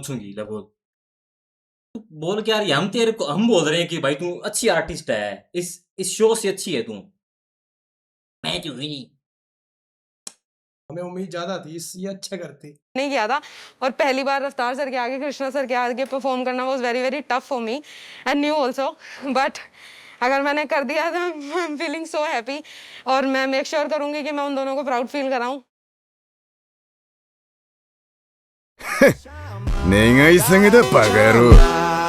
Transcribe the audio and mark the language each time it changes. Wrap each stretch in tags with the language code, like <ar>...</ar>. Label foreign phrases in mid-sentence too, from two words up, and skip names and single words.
<hi>पहुंचूंगी। बोल तू, बोल क्या रही है? हम तेरे को हम बोल रहे हैं कि भाई तू अच्छी आर्टिस्ट है, इस शो से अच्छी है तू। मैं क्यों नहीं? हमें उम्मीद ज्यादा थी, ये अच्छा करती। नहीं किया था, और पहली बार रफ्तार सर के आगे, कृष्णा सर के आगे परफॉर्म करना</hi> <en>was very very tough for me and new also,</en> <hi>बट अगर मैंने कर दिया तो</hi> <en>I am feeling so happy,</en> <hi>और मैं</hi> <en>make sure</en> <hi>करूंगी कि मैं उन दोनों को</hi> <en>proud feel</en> <hi>कराऊं।</hi> <ja>願い下げだバカ野郎</ja>